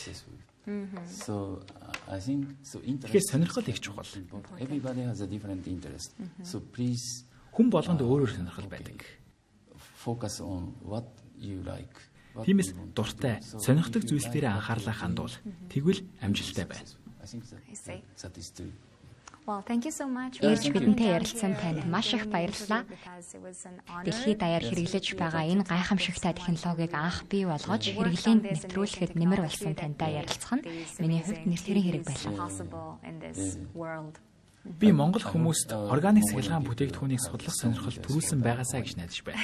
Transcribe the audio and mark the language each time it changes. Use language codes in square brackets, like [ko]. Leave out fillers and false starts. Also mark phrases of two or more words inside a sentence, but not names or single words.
[mn] Тэгэхээр сонирхол их чухал. Хүн болгонд өөр сонирхол байдаг. Тиймээс дуртай, сонирхдаг зүйлс дээр анхаарлаа хандуул. Тэгвэл амжилттай байна. [en] Well, thank you so much. [mn] Ирж бидэнтэй ярилцсан танд маш их баярлалаа. Дэлхийд даяар хэрэглэж байгаа энэ гайхамшигтай технологиг анх бий болгож хэрэглээнд нэвтрүүлэхэд нэмэр болсон тантай ярилцах нь миний хувьд нэрсэрийн хэрэг байлаа. Би монгол хүмүүст органик сахилгаан бүтээгдэхүүнийг судлах сонирхол төрүүлсэн байгаасаа гэж найдаж байна.